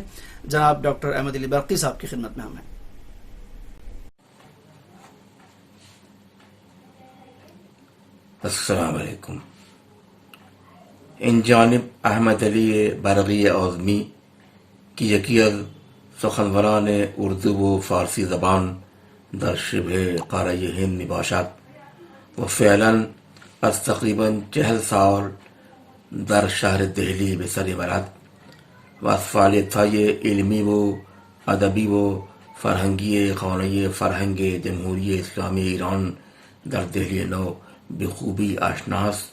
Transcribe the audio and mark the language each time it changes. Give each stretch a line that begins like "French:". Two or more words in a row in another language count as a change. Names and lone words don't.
Urdu: جناب ڈاکٹر احمد علی برقی صاحب کی خدمت میں ہم ہیں.
Arabic: السلام علیکم.
Persian: ان جانب احمد علی برقی اعظمی کی یکی از سخنوران اردو و فارسی زبان در شبه قاره هند می باشد و فعلا از تقریبا 40 سال در شهر دهلی به سر برد و از فعالیت‌های علمی و ادبی و فرهنگی خانه فرهنگ جمهوری اسلامی ایران در دهلی نو به خوبی آشناست.